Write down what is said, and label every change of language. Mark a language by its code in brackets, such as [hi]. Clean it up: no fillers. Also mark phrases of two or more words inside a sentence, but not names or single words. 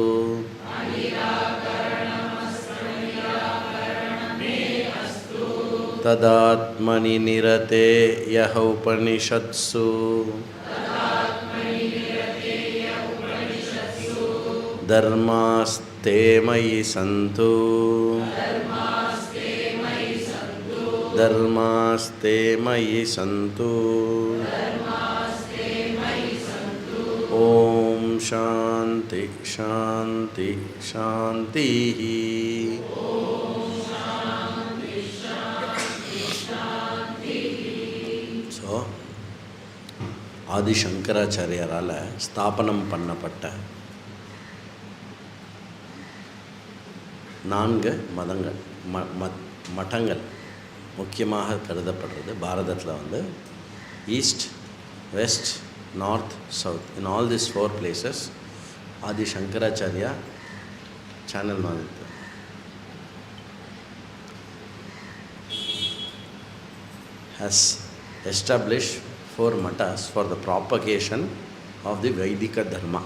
[sa] तदात्मनि निरते यः उपनिषत्सु धर्मास्ते मयि सन्तु धर्मास्ते मयि सन्तु। ओम शांति शांति शांति। [ta] ஸோ ஆதி சங்கராச்சாரியாரால் ஸ்தாபனம் பண்ணப்பட்ட 4 மதங்கள் மட்டங்கள் முக்கியமாக கருதப்படுறது பாரதத்தில் [en] east, west, north, south. In all these 4 places, Adi Shankaracharya channel madhittu has established 4 matas for the propagation of the Vaidika Dharma.